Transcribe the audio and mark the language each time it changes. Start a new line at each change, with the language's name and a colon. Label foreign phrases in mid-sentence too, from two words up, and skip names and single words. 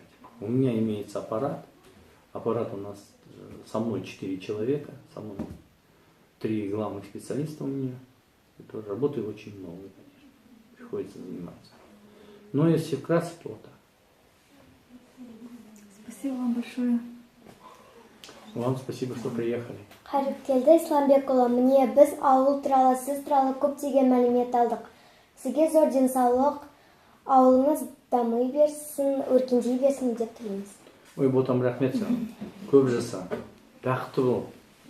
Russian: У меня имеется аппарат у нас со мной 4 человека, со мной 3 главных специалиста у меня. Это работы очень много, конечно, приходится заниматься. Но если вкратце, то так. Спасибо вам большое. Вам спасибо, что приехали.
Kazakh: Қайрып келді, Исламбекұлы. Міне біз ауыл туралы, сіз туралы көптеген мәлімет алдық. Сізге зор денсаулық, ауылыңыз дамый берсін, өркендей берсін деп тілейміз. Ой, ботам рахмет саған. Көп жаса, бақытты бол.